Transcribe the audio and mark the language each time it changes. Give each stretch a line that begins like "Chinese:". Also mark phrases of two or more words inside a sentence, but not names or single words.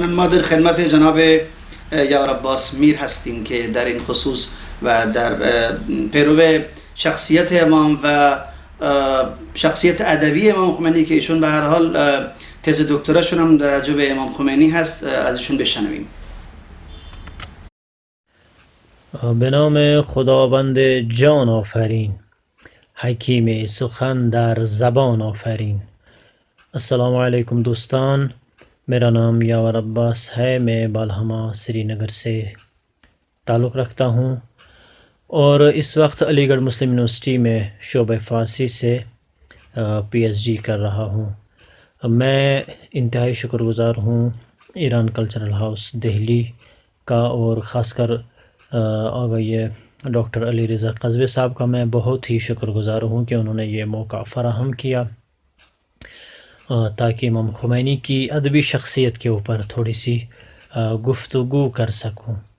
Persian: ما در خدمت جناب یاور عباس میر هستیم که در این خصوص و در پیرو شخصیت امام و شخصیت ادبی امام خمینی که ایشون به هر حال تز دکتراشون هم در راجع به امام خمینی هست، از ایشون بشنویم. به نام خداوند جان آفرین، حکیم سخن در زبان آفرین.
Arabic: السلام علیکم دوستان،
Urdu: میرا نام یاور عباس ہے. میں بالہامہ سرینگر سے تعلق رکھتا ہوں اور اس وقت علی گڑھ مسلم یونیورسٹی میں شعبۂ فارسی سے PhD کر رہا ہوں. میں انتہائی شکرگزار ہوں ایران کلچرل ہاؤس دہلی کا اور خاص کر یہ ڈاکٹر علی رضا قزوی صاحب کا میں بہت ہی شکرگزار ہوں کہ انہوں نے یہ موقع فراہم کیا تاکہ امام خمینی کی ادبی شخصیت کے اوپر تھوڑی سی گفتگو کر سکوں.